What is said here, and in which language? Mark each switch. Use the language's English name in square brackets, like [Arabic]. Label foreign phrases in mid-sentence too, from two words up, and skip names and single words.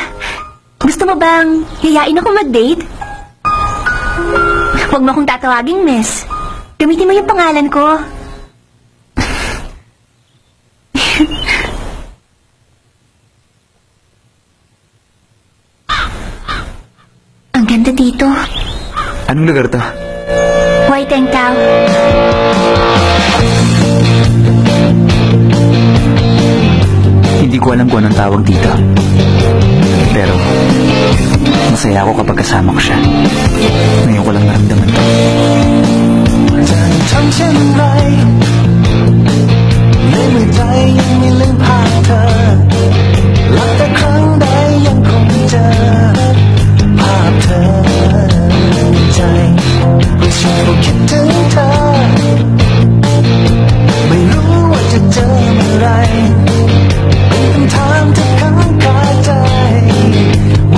[Filipino] Gusto mo bang hiyain ako mag-date? Huwag mo akong tatawaging miss. Gamitin mo yung pangalan ko. Ang ganda dito. Anong lugar to? [English] White and Cow. [Filipino] Hindi ko alam kung anong tawag dito. Pero, masaya ako kapag kasama ko siya. Ngayon ko lang naramdaman to. [Thai] ทำเช่นไรในเมื่อใจยังไม่ลืมภาพเธอหลับแต่ครั้งใดยังคงเจอภาพเธอในใจรู้สึกว่าคิดถึงเธอไม่รู้ว่าจะเจอเมื่อไรเป็นคำถามที่ค้างคาใจ